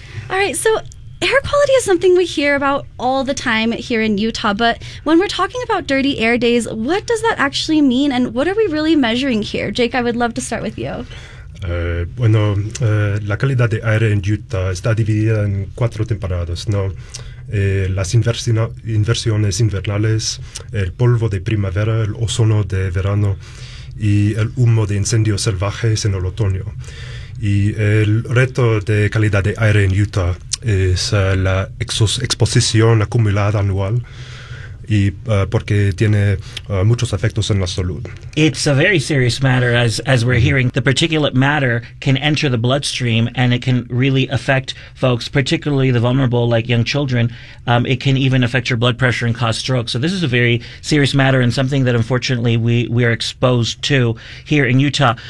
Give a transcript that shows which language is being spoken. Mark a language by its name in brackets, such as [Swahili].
[English] All right, so air quality is something we hear about all the time here in Utah, but when we're talking about dirty air days, what does that actually mean and what are we really measuring here? Jake, I would love to start with you. [Spanish] La calidad de aire en Utah está dividida en cuatro temporadas, ¿no? Las inversiones invernales, el polvo de primavera, el ozono de verano, y el humo de incendios salvajes en el otoño. Y el reto de calidad de aire en Utah es la exposición acumulada anual y porque tiene muchos efectos en la salud. [English] It's a very serious matter, as we're hearing. The particulate matter can enter the bloodstream and it can really affect folks, particularly the vulnerable, like young children. It can even affect your blood pressure and cause strokes. So this is a very serious matter and something that unfortunately we are exposed to here in Utah.